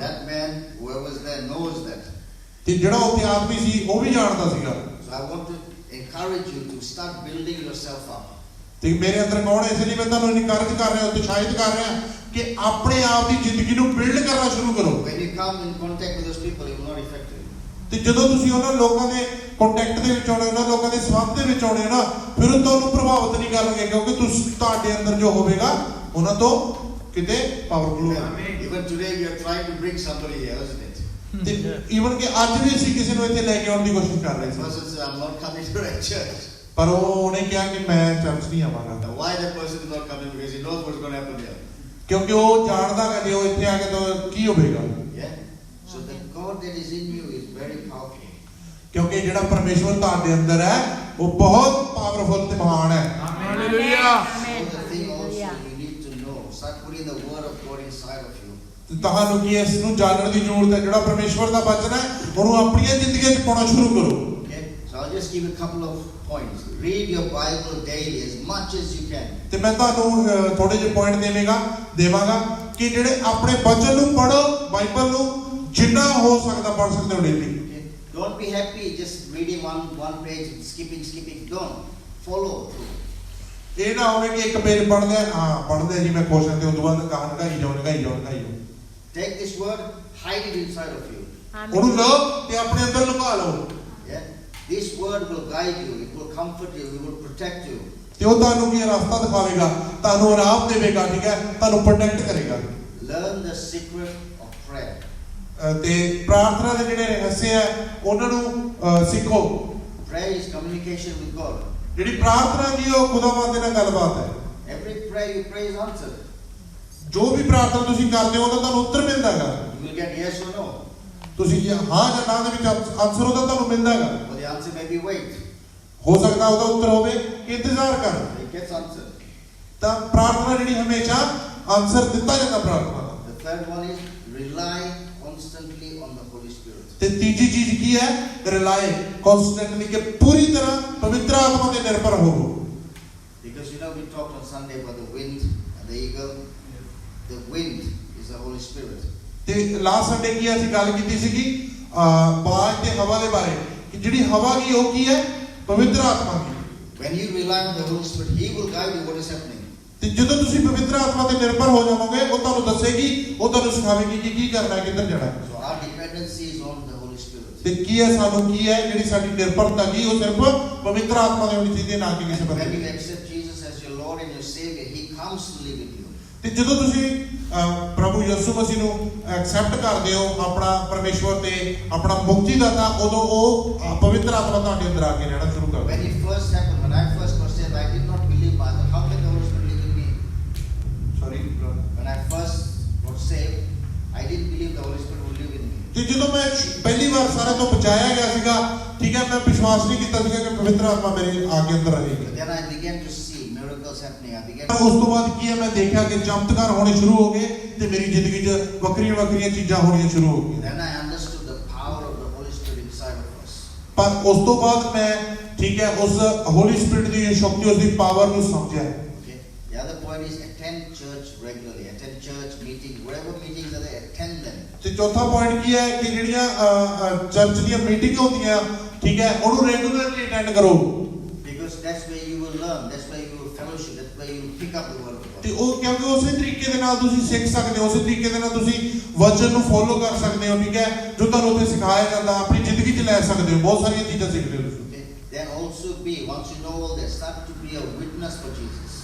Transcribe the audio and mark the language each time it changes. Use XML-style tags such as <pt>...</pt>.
<en>that man, whoever was there, knows that.</en> <pa>ਤੇ ਜਿਹੜਾ ਉੱਥੇ ਆਦਮੀ ਸੀ ਉਹ ਵੀ ਜਾਣਦਾ ਸੀਗਾ।</pa> <en>So I want to encourage you to start building yourself up.</en> <pa>ਤੇ ਮੇਰੇ ਅੰਦਰ ਕੌਣ ਹੈ, ਇਸ ਲਈ ਮੈਂ ਤੁਹਾਨੂੰ ਇਨਕਰੇਜ ਕਰ ਰਿਹਾ, ਉਤਸ਼ਾਹਿਤ ਕਰ ਰਿਹਾ ਕਿ ਆਪਣੇ ਆਪ ਦੀ ਜ਼ਿੰਦਗੀ ਨੂੰ ਬਿਲਡ ਕਰਨਾ ਸ਼ੁਰੂ ਕਰੋ।</pa> <en>When you come in contact with those people, it will not affect you.</en> <pa>ਤੇ ਜਦੋਂ ਤੁਸੀਂ ਉਹਨਾਂ ਲੋਕਾਂ ਦੇ ਕੰਟੈਕਟ ਦੇ ਵਿੱਚ ਆਉਣੇ, ਉਹਨਾਂ ਲੋਕਾਂ ਦੇ ਸੰਬੰਧ ਦੇ ਵਿੱਚ ਆਉਣੇ ਨਾ, ਫਿਰ ਉਹ ਤੁਹਾਨੂੰ ਪ੍ਰਭਾਵਿਤ ਨਹੀਂ ਕਰਨਗੇ, ਕਿਉਂਕਿ ਤੁਸੀਂ ਤੁਹਾਡੇ ਅੰਦਰ ਜੋ ਹੋਵੇਗਾ ਉਹਨਾਂ ਤੋਂ ਕਿਤੇ ਪਾਵਰਫੁਲ ਹੋਵੇਗਾ।</pa> <en>Even today, we are trying to bring somebody here, isn't it?</en> <pa>ਤੇ ਈਵਨ ਕਿ ਅੱਜ ਵੀ ਅਸੀਂ ਕਿਸੇ ਨੂੰ ਇੱਥੇ ਲੈ ਕੇ ਆਉਣ ਦੀ ਕੋਸ਼ਿਸ਼ ਕਰ ਰਹੇ</pa> <en>The</en> <pa>ਸੀ,</pa> <en>person says, I'm not coming to a church.</en> <pa>ਪਰ ਉਹਨੇ ਕਿਹਾ ਕਿ ਮੈਂ ਚਰਚ ਨਹੀਂ ਆਵਾਂਗਾ,</pa> <en>Now, why that person is not coming? Because he knows what's going to happen here.</en> <pa>ਕਿਉਂਕਿ ਉਹ ਜਾਣਦਾ ਕਿ ਜੇ ਉਹ ਇੱਥੇ ਆ ਕੇ ਤਾਂ ਕੀ ਹੋਵੇਗਾ।</pa> <en>Yeah? So the God that is in you is very powerful.</en> <pa>ਕਿਉਂਕਿ ਜਿਹੜਾ ਪਰਮੇਸ਼ਵਰ ਤੁਹਾਡੇ ਅੰਦਰ ਹੈ ਉਹ ਬਹੁਤ ਪਾਵਰਫੁਲ ਤੇ ਮਹਾਨ ਹੈ। Hallelujah.</pa> <en>So the thing also you need to know, start putting the word of God inside of you.</en> <pa>ਤੇ ਤੁਹਾਨੂੰ ਕੀ ਇਸ ਨੂੰ ਜਾਣਨ ਦੀ ਜ਼ਰੂਰਤ ਹੈ, ਜਿਹੜਾ ਪਰਮੇਸ਼ਵਰ ਦਾ ਵਚਨ ਹੈ ਉਹਨੂੰ ਆਪਣੀਆਂ ਜ਼ਿੰਦਗੀਆਂ 'ਚ ਪਾਉਣਾ ਸ਼ੁਰੂ ਕਰੋ।</pa> <en>Okay? So I'll just give you a couple of points. Read your Bible daily as much as you can.</en> <pa>ਤੇ ਮੈਂ ਤੁਹਾਨੂੰ ਥੋੜੇ ਜਿਹੇ ਪੁਆਇੰਟ ਦੇਵਾਂਗਾ ਕਿ ਜਿਹੜੇ ਆਪਣੇ ਵਚਨ ਨੂੰ ਪੜੋ, ਬਾਈਬਲ ਨੂੰ ਜਿੰਨਾ ਹੋ ਸਕਦਾ ਪੜ ਸਕਦੇ ਹੋ daily.</pa> <en>Okay? Don't be happy just reading one page and skipping. Don't. Follow through.</en> <pa>ਇਹ ਨਾ ਹੋਵੇ ਕਿ ਇੱਕ ਪੇਜ ਪੜ੍ਹਦੇ ਜੀ ਮੈਂ ਖੁਸ਼ ਹਾਂ ਤੇ ਉਦੋਂ ਬਾਅਦ ਲਗਾਈ ਜਾਓ।</pa> <en>Take this word, hide it inside of you.</en> <pa>ਉਹਨੂੰ ਲਓ ਤੇ ਆਪਣੇ ਅੰਦਰ ਲੁਕਾ ਲਓ।</pa> <en>Yeah? This word will guide you, it will comfort you, it will protect you.</en> <pa>ਤੇ ਉਹ ਤੁਹਾਨੂੰ ਕੀ ਰਸਤਾ ਦਿਖਾਵੇਗਾ, ਤੁਹਾਨੂੰ ਆਰਾਮ ਦੇਵੇਗਾ, ਠੀਕ ਹੈ, ਤੁਹਾਨੂੰ ਪ੍ਰੋਟੈਕਟ ਕਰੇਗਾ।</pa> <en>Learn the secret of prayer.</en> <pa>ਤੇ ਪ੍ਰਾਰਥਨਾ ਦੇ ਜਿਹੜੇ ਰਹੱਸ ਹੈ ਉਹਨਾਂ ਨੂੰ ਸਿੱਖੋ।</pa> <en>Prayer is communication with God.</en> <pa>ਜਿਹੜੀ ਪ੍ਰਾਰਥਨਾ ਜੀ ਉਹ ਖੁਦਾਵੰਦ ਦੇ ਨਾਲ ਗੱਲਬਾਤ ਹੈ।</pa> <en>Every prayer you pray is answered.</en> <pa>ਜੋ ਵੀ ਪ੍ਰਾਰਥਨਾ ਤੁਸੀਂ ਕਰਦੇ ਹੋ ਉਹਦਾ ਤੁਹਾਨੂੰ ਉੱਤਰ ਮਿਲਦਾ ਹੈਗਾ।</pa> <en>You will get yes or no.</en> <pa>ਤੁਸੀਂ ਜੇ ਹਾਂ ਜਾਂ ਨਾ ਦੇ ਵਿੱਚ ਆਨਸਰ ਉਹਦਾ ਤੁਹਾਨੂੰ ਮਿਲਦਾ ਹੈਗਾ।</pa> <en>Or the answer may be wait.</en> <pa>ਹੋ ਸਕਦਾ ਉਹਦਾ ਉੱਤਰ ਹੋਵੇ ਕਿ ਇੰਤਜ਼ਾਰ ਕਰ।</pa> <en>It gets answered.</en> <pa>ਤਾਂ ਪ੍ਰਾਰਥਨਾ ਜਿਹੜੀ ਹਮੇਸ਼ਾ ਆਨਸਰ ਦਿੱਤਾ ਜਾਂਦਾ ਪ੍ਰਾਰਥਨਾ ਦਾ।</pa> <en>The third one is rely constantly on the Holy Spirit.</en> <pa>ਤੇ ਤੀਜੀ ਚੀਜ਼ ਕੀ ਹੈ,</pa> <en>rely constantly,</en> <pa>ਕਿ ਪੂਰੀ ਤਰ੍ਹਾਂ ਪਵਿੱਤਰ ਆਤਮਾ ਤੇ ਨਿਰਭਰ ਹੋਵੋ।</pa> <en>Because you know, we talked on Sunday about the wind and the eagle. The wind is the Holy Spirit.</en> <pa>ਤੇ</pa> <en>last Sunday</en> <pa>ਕੀ ਅਸੀਂ ਗੱਲ ਕੀਤੀ ਸੀਗੀ ਬਾਜ ਤੇ ਹਵਾ ਦੇ ਬਾਰੇ ਕਿ ਜਿਹੜੀ ਹਵਾ ਕੀ ਉਹ ਕੀ ਹੈ ਪਵਿੱਤਰ ਆਤਮਾ ਕੀ</pa> <en>When you rely on the Holy Spirit, He will guide you what is happening.</en> <pa>ਤੇ ਜਦੋਂ ਤੁਸੀਂ ਪਵਿੱਤਰ ਆਤਮਾ ਤੇ ਨਿਰਭਰ ਹੋ ਜਾਵੋਗੇ ਉਹ ਤੁਹਾਨੂੰ ਦੱਸੇਗੀ ਉਹ ਤੁਹਾਨੂੰ ਸਿਖਾਵੇਗੀ ਕਿ ਕੀ ਕਰਨਾ ਹੈ ਕਿੱਧਰ ਜਾਣਾ ਹੈ</pa> <en>So our dependency is on the Holy Spirit.</en> <pa>ਤੇ ਕੀ ਹੈ ਸਾਨੂੰ ਕੀ ਹੈ ਜਿਹੜੀ ਸਾਡੀ ਨਿਰਭਰਤਾ ਕੀ ਉਹ ਸਿਰਫ ਪਵਿੱਤਰ ਆਤਮਾ ਤੇ ਹੋਣੀ ਚਾਹੀਦੀ ਹੈ ਨਾ ਕਿ ਕਿਸੇ</pa> <en>And when</en> <pa>ਬੰਦੇ</pa> <en>you</en> <pa>ਤੇ</pa> <en>accept Jesus as your Lord and your Savior, He comes to live with you.</en> <pa>ਤੇ ਜਦੋਂ ਤੁਸੀਂ ਪ੍ਰਭੂ ਯਿਸੂ ਮਸੀਹ ਨੂੰ ਐਕਸੈਪਟ ਕਰਦੇ ਹੋ ਆਪਣਾ ਪਰਮੇਸ਼ਵਰ ਤੇ ਆਪਣਾ ਮੁਕਤੀਦਾਤਾ ਉਦੋਂ ਉਹ ਪਵਿੱਤਰ ਆਤਮਾ ਤੁਹਾਡੇ ਅੰਦਰ ਆ ਕੇ ਰਹਿਣਾ ਸ਼ੁਰੂ ਕਰਦਾ</pa> <en>When it first happened, when I first got saved, I did not believe, Father, how can the Holy Spirit live in me? Sorry When I first got saved, I didn't believe the Holy Spirit would live in me.</en> <pa>ਤੇ ਜਦੋਂ ਮੈਂ ਪਹਿਲੀ ਵਾਰ ਸਾਰੇ ਤੋਂ ਬਚਾਇਆ ਗਿਆ ਸੀਗਾ ਠੀਕ ਹੈ ਮੈਂ ਵਿਸ਼ਵਾਸ ਨਹੀਂ ਕੀਤਾ ਸੀਗਾ ਕਿ ਪਵਿੱਤਰ ਆਤਮਾ ਮੇਰੇ ਆ ਕੇ ਅੰਦਰ ਰਹੇਗੀ</pa> <en>But then I began to see miracles happening. I began</en> <pa>ਉਸ ਤੋਂ ਬਾਅਦ ਕੀ ਹੈ ਮੈਂ ਦੇਖਿਆ ਕਿ ਚਮਤਕਾਰ ਹੋਣੇ ਸ਼ੁਰੂ ਹੋ ਗਏ ਤੇ ਮੇਰੀ ਜ਼ਿੰਦਗੀ 'ਚ ਵੱਖਰੀਆਂ ਵੱਖਰੀਆਂ ਚੀਜ਼ਾਂ ਹੋਣੀਆਂ ਸ਼ੁਰੂ ਹੋ ਗਈਆਂ</pa> <en>Then I understood the power of the Holy Spirit inside of us.</en> <pa>ਪਰ ਉਸ ਤੋਂ ਬਾਅਦ ਮੈਂ ਠੀਕ ਹੈ ਉਸ ਹੋਲੀ ਸਪਿਰਿਟ ਦੀ ਸ਼ਕਤੀ ਉਸ ਦੀ ਪਾਵਰ ਨੂੰ ਸਮਝਿਆ</pa> <en>Okay. The other point is attend church regularly. Attend church meetings, whatever meetings are there, attend them.</en> <pa>ਤੇ ਚੌਥਾ ਪੁਆਇੰਟ ਕੀ ਹੈ ਕਿ ਜਿਹੜੀਆਂ ਚਰਚ ਦੀਆਂ ਮੀਟਿੰਗ ਹੁੰਦੀਆਂ ਠੀਕ ਹੈ ਉਹਨੂੰ</pa> <en>regularly attend</en> <pa>ਕਰੋ</pa> <en>Because that's where you will learn, that's where you will fellowship, that's where you will pick up the word of</en> <pa>ਤੇ</pa> <en>God.</en> <pa>ਉਹ ਕਿਉਂਕਿ ਉਸੇ ਤਰੀਕੇ ਦੇ ਨਾਲ ਤੁਸੀਂ ਸਿੱਖ ਸਕਦੇ ਹੋ ਉਸੇ ਤਰੀਕੇ ਦੇ ਨਾਲ ਤੁਸੀਂ ਵਚਨ ਨੂੰ ਫੋਲੋ ਕਰ ਸਕਦੇ ਹੋ ਠੀਕ ਹੈ ਜੋ ਤੁਹਾਨੂੰ ਉੱਥੇ ਸਿਖਾਇਆ ਜਾਂਦਾ ਆਪਣੀ ਜ਼ਿੰਦਗੀ 'ਚ ਲੈ ਸਕਦੇ ਹੋ ਬਹੁਤ ਸਾਰੀਆਂ ਚੀਜ਼ਾਂ ਸਿੱਖਦੇ ਹੋ ਤੁਸੀਂ</pa> <en>Okay. Then also be, once you know all that, start to be a witness for Jesus.</en>